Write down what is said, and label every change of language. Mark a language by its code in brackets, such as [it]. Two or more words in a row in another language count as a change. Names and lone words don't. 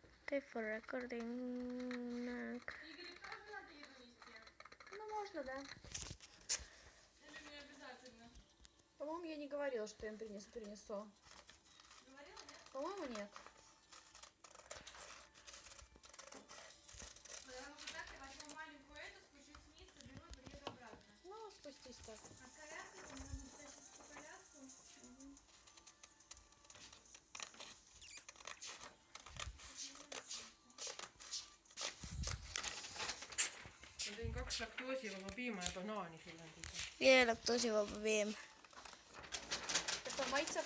[en] Stay for recording. [ru] Игорь тоже надо еду нести? Ну, можно, да. Или не обязательно? По-моему, я не говорила, что я им принесу. Говорила, нет? По-моему, нет. Потому что так я возьму маленькую эту, спущусь вниз, соберу и приеду обратно. Ну, спустись так. А с коляской там надо тащить по коляску. [et] Ma tõin 2 laktoosivaba piima ja banaani sulle. Ja laktoosivaba piim. Kas ta maitseb?